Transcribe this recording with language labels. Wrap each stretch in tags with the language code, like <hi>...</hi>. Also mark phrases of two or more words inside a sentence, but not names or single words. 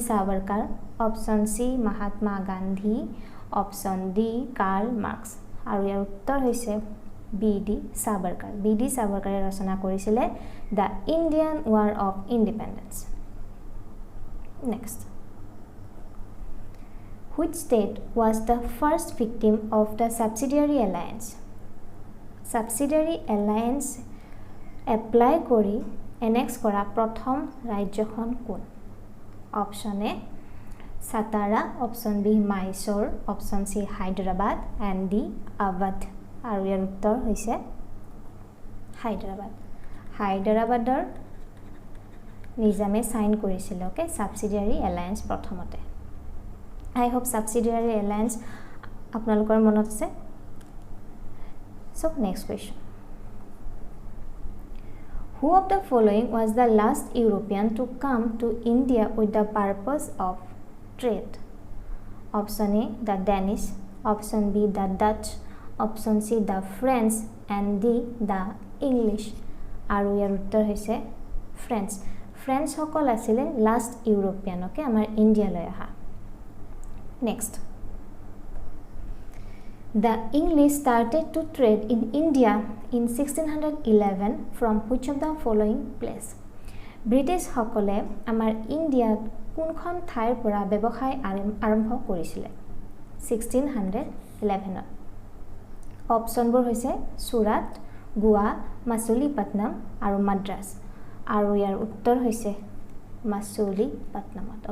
<as>সাভাৰকাৰ,</as> <en>option C</en> <as>মহাত্মা গান্ধী,</as> <en>option D</en> <as>কাৰ্ল মাৰ্কছ। আৰু ইয়াৰ উত্তৰ হৈছে বি.ডি. সাভাৰকাৰ। বি.ডি. সাভাৰকাৰে ৰচনা কৰিছিলে দ্য ইণ্ডিয়ান ৱাৰ অফ ইণ্ডিপেণ্ডেন্স। নেক্সট।</as> <en>Which state was the first victim of the subsidiary alliance? Subsidiary alliance</en> <as>এপ্লাই কৰি এনেক্স কৰা প্ৰথম ৰাজ্যখন কোন?</as> <en>option A</en> <as>সাতাৰা,</as> <en>option B</en> <as>মাইসোৰ,</as> <en>option C</en> <as>হায়দৰাবাদ</as> <en>and D</en> <as>আৱধ। আৰু ইয়াৰ উত্তৰ হৈছে হায়দৰাবাদ। হায়দৰাবাদৰ নিজামে চাইন কৰিছিল</as> <en>okay subsidiary alliance</en> <as>প্ৰথমতে।</as> <en>I hope subsidiary alliance</en> <as>আপোনালোকৰ মনত আছে।</as> <en>so next question. Who of the following was the last European to come to India with the purpose of trade? Option A the Danish, option B the Dutch, option C the French and D the English.</en> <as>আৰু ইয়াৰ উত্তৰ হৈছে ফ্ৰেঞ্চ। ফ্ৰেঞ্চ সকল আছিলে</as> <en>last European okay</en> <as>আমাৰ ইণ্ডিয়ালৈ অহা। নেক্সট।</as> <en>The English started to trade in India in 1611 from which of the following place?</en> <as>ব্ৰিটিছ সকলে আমাৰ ইণ্ডিয়াত কোনখন ঠাইৰ পৰা ব্যৱসায় আৰম্ভ কৰিছিলে 1611ত? অপশ্যনবোৰ হৈছে চুৰাট, গোৱা, মাছুলিপট্টনম আৰু মাদ্ৰাছ। আৰু ইয়াৰ উত্তৰ হৈছে মাছুলিপট্টনমত।</as>